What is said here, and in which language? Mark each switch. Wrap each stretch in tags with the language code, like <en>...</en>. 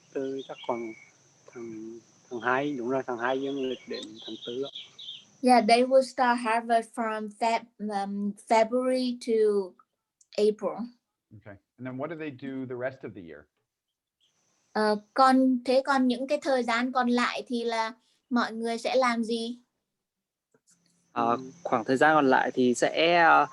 <vi>Từ chắc khoảng tháng 2, đúng rồi, tháng 2 dương lịch đến tháng 4.</vi> <en>Yeah, they will start harvest from February to April. Okay. And then what do they do the rest of the year?</en> <vi>Còn những cái thời gian còn lại thì là mọi người sẽ làm gì? Khoảng thời gian còn lại thì sẽ</vi>